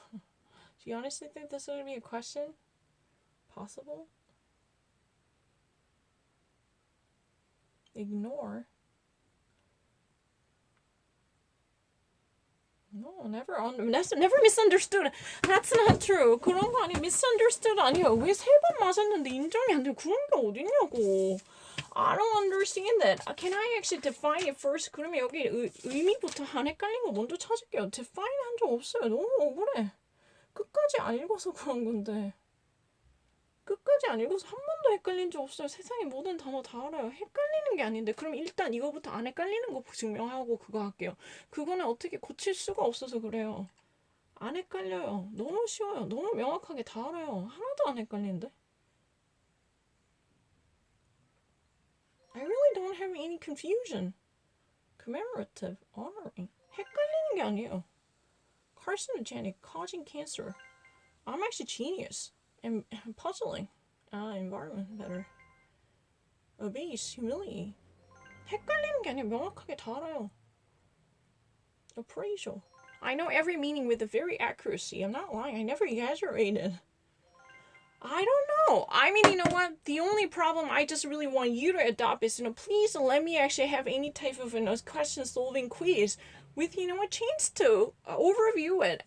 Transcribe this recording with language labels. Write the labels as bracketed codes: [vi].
[en] Do you honestly think this would be a question? Possible? Ignore. No, never misunderstood. That's not true. [ko] 그런 거 아니 misunderstood 아니야. 왜 세 번 맞았는데 인정이 안 돼? 그런 게 어딨냐고. [en] I don't understand that. Can I actually define it first? [ko] 그러면 여기 의미부터 안 헷갈린 거 먼저 찾을게요. define 한 적 없어요. 너무 억울해. 끝까지 안 읽어서 그런 건데. 끝까지 안 읽어서 한 번도 헷갈린 적 없어요. 세상의 모든 단어 다 알아요. 헷갈리는 게 아닌데 그럼 일단 이거부터 안 헷갈리는 거 증명하고 그거 할게요. 그거는 어떻게 고칠 수가 없어서 그래요. 안 헷갈려요. 너무 쉬워요. 너무 명확하게 다 알아요. 하나도 안 헷갈리는데. [en] I really don't have any confusion. Commemorative, honoring. [ko] 헷갈리는 게 아니에요. [en] Carcinogenic, causing cancer. I'm actually genius. And puzzling. Environment better. Obese, humiliating. [ko] 헷갈리는 게 아니라 명확하게 다 알아요. [en] Appraisal. I know every meaning with a very accuracy. I'm not lying. I never exaggerated. I don't know. I mean, you know what? The only problem I just really want you to adopt is, please let me actually have any type of question solving quiz with, a chance to overview it.